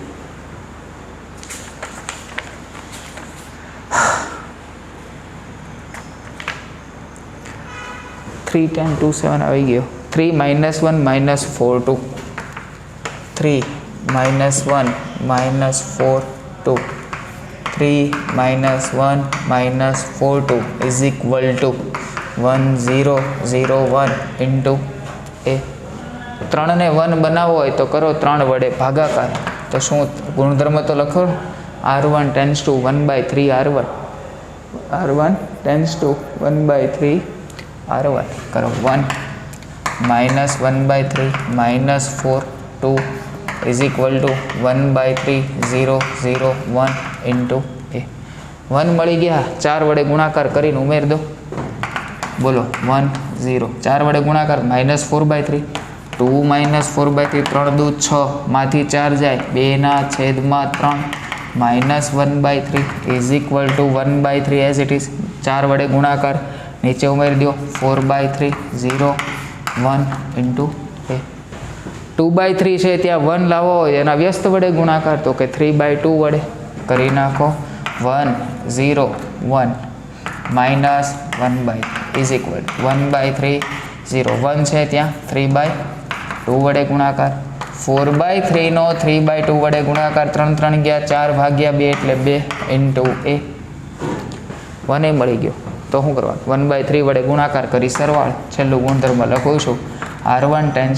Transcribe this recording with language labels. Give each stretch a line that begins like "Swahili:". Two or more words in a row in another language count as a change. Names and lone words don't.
Gujarati: 3 10 2 7 આવી ગયો 3 -1 -4 2 3 -1 -4 2 3 -1 -4 2
English: is equal to
Gujarati: 1 0 0 1
English: into a
Gujarati: 3 ને 1 બનાવવો હોય તો કરો 3 વડે ભાગાકાર તો શું ગુણધર્મ તો લખો
English: r1 tends to
Gujarati: 1/3 r1
English: r1 tends to
Gujarati: 1/3 r1 કરો 1 -1/3 -4 2
English: is equal to
Gujarati: 1/3 0 0 1 into a 1 મળી ગયા 4 વડે ગુણાકાર કરીને ઉમેર દો બોલો 1 0 4 વડે ગુણાકાર -4/3 2 -4/3 3 દૂ 6 માંથી 4 જાય 2/3
English: -1/3 is equal to 1/3 as it is 4
Gujarati: વડે ગુણાકાર નીચે ઉમેરી દો
English: 4/3 0 1 into a
Gujarati: 2/3 છે ત્યાં 1 લાવવો હોય એના વ્યસ્ત વડે ગુણાકાર તો કે 3/2 વડે કરી નાખો 1 0 1 -1/3
English: is equal to
Gujarati: 1/3 0 1 છે ત્યાં 3/2 વડે ગુણાકાર 4/3 નો 3/2 વડે ગુણાકાર 3 3 ગયા 4 ભાગ્યા 2 એટલે 2
English: into a
Gujarati: 1 એ મળી ગયો તો શું કરવાનું 1/3 વડે ગુણાકાર કરી સરવાળ છેલ્લું ગુણધર્મ લખું છું
English: r1 tends